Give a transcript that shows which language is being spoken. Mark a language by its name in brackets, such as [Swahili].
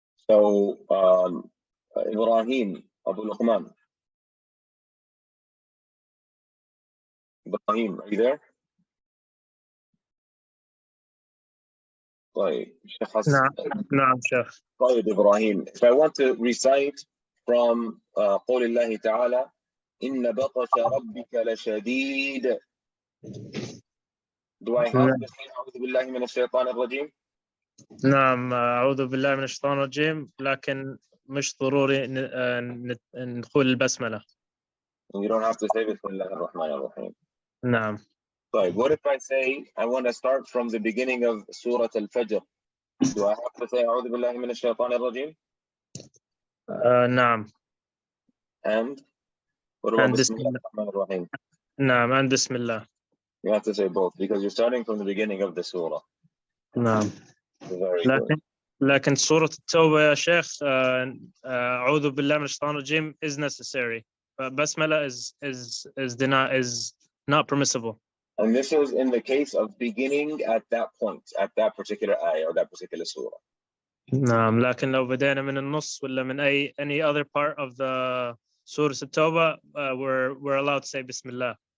[English] So, Ibrahim, Abu Luqman, Ibrahim, are you there? [Arabic] طيب Sheikh Hassan. نعم شيخ. [English] طيب Ibrahim, if I want to recite from [Arabic] قول الله تعالى إن بطش ربك لشديد, [English] do I have to say [Arabic] أعوذ بالله من الشيطان الرجيم? نعم أعوذ بالله من الشيطان الرجيم لكن مش ضروري نقول البسملة. [English] You don't have to say [Arabic] بسم الله الرحمن الرحيم. نعم. [English] طيب, what if I say I want to start from the beginning of Surah Al-Fajr? Do I have to say [Arabic] أعوذ بالله من الشيطان الرجيم? نعم. [English] And what about [Arabic] بسم الله الرحمن الرحيم? نعم and بسم الله. [English] You have to say both because you're starting from the beginning of the surah. [Arabic] نعم. [English] Very good. [Arabic] لكن سورة التوبة يا شيخ أعوذ بالله من الشيطان الرجيم [English] is necessary. Basmala is not permissible. And this is in the case of beginning at that point, at that particular ayah or that particular surah. [Arabic] نعم لكن لو بدينا من النص ولا من [English] any other part of the [Arabic] سورة التوبة [English] we're allowed to say Bismillah.